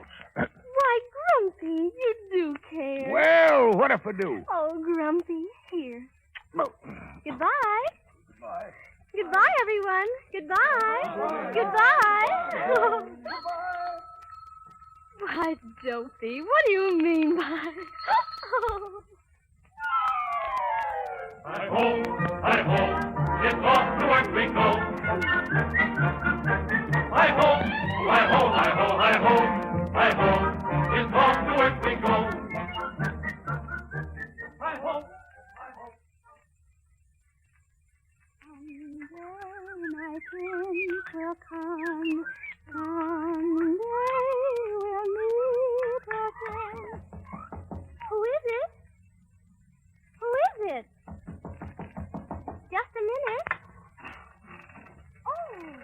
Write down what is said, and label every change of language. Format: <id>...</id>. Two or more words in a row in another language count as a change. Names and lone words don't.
<en>Why, Grumpy, you do care. Well, what if I do? Oh, Grumpy, here. No. Goodbye. Bye. Goodbye, everyone. Goodbye. Goodbye. Why, Dopey, what do you mean by... Hi-ho, hi-ho, it's off to work we go. Hi-ho, hi-ho, hi-ho, hi-ho, hi-ho, it's off to work we go. Hi-ho, hi-ho. Someday my prince will come. Someday we'll meet again. Who is it? Who is it? Just a minute. Oh.</en>